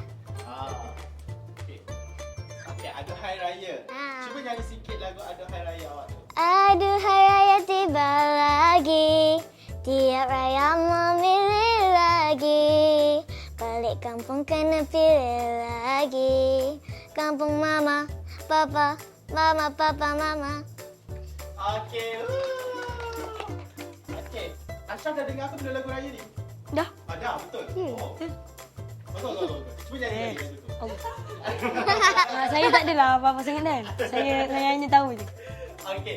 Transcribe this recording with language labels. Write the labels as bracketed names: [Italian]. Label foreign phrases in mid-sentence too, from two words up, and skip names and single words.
[Malay] Okay. Okay, Aduhai Raya. Cuba nyanyi sikit lagu Aduhai Raya awak tu. Aduhai raya tiba lagi, tiap raya memilih lagi. Balik kampung kena pilih lagi. Kampung mama, papa, mama, papa, mama. Okay. Okay. Ashraf dah dengar apa benda lagu raya ni? Dah. Dah, betul? Oh. Betul. Cuba nyanyi lagi lagu tu. Saya tak adalah apa-apa sangat kan. Saya hanya tahu je. Okay.